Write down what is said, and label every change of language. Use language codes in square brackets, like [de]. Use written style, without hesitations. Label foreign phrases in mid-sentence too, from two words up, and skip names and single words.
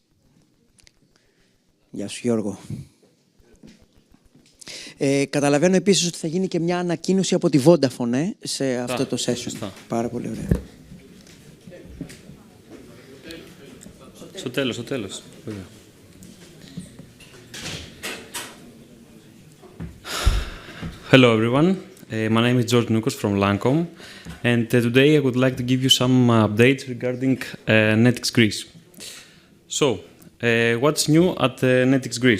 [el] Γεια σου Γιώργο. Καταλαβαίνω επίσης ότι θα γίνει και μια ανακοίνωση από τη Vodafone σε αυτό το session. Πάρα πολύ ωραία. Στο τέλος. [en] Hello everyone, my name is George Noukos from Lancome, and today I would like to give you some updates regarding NetIX Greece. So, what's new at NetIX Greece?